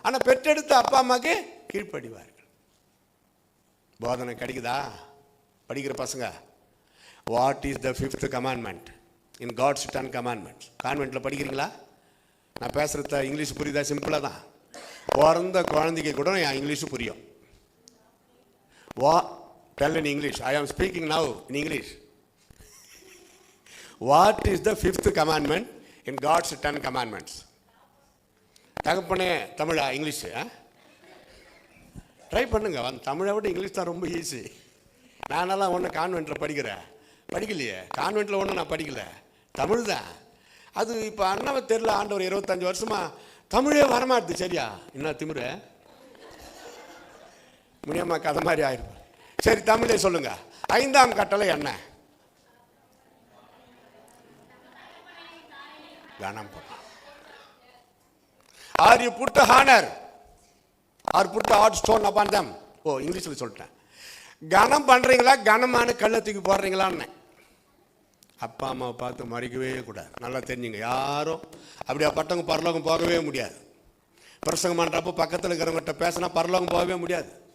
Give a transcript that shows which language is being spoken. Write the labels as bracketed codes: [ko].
[ta] ஆனால் பெற்றெடுத்த அப்பா அம்மாவுக்கு கீழ்ப்படிவார்கள். போதனை கிடைக்குதா? படிக்கிற பசங்க, [en] What is the 5th commandment in God's 10 commandments? [ta] கான்வென்ட்டில் படிக்கிறீங்களா? நான் பேசுகிறத இங்கிலீஷ் புரியுதா? சிம்பிளாக தான். பிறந்த குழந்தைக்கு கூட என் இங்கிலீஷு புரியும். [en] Tell in English. I am speaking now in English. What is the 5th commandment in God's 10 commandments? [ta] தகப்பனே தமிழா இங்கிலீஷு? ட்ரை பண்ணுங்க. தமிழை விட இங்கிலீஷ் தான் ரொம்ப ஈஸி. நானெல்லாம் ஒன்று கான்வென்ட்டில் படிக்கலையே. கான்வென்ட்டில் ஒன்றும் நான் படிக்கல, தமிழ் தான். அது இப்போ அண்ணாவை தெரியல, ஆண்டவர் 25 வருஷமா தமிழே வரமாட்டுது. சரியா? என்ன திமிரு முடியாம கதை மாதிரி ஆயிருப்பேன். சரி தமிழே சொல்லுங்க. 5ஆம் கட்டளை என்ன? கனம் பண்ணணும். [en] Are you put honor or put hard stone upon them? [ta] ஓ, இங்கிலீஷில் சொல்லிட்டேன். கனம் பண்ணுறீங்களா, கனமான கள்ளத்துக்கு போடுறீங்களான்னு. அப்பா அம்மாவை பார்த்து மறிக்கவே கூடாது. நல்லா தெரிஞ்சுங்க, யாரும் அப்படியா பட்டவங்க பரலோகம் போகவே முடியாது. பிரசங்கம் பண்ணுறப்போ பக்கத்தில் இருக்கிறவங்ககிட்ட பேசினா பரலோகம் போகவே முடியாது.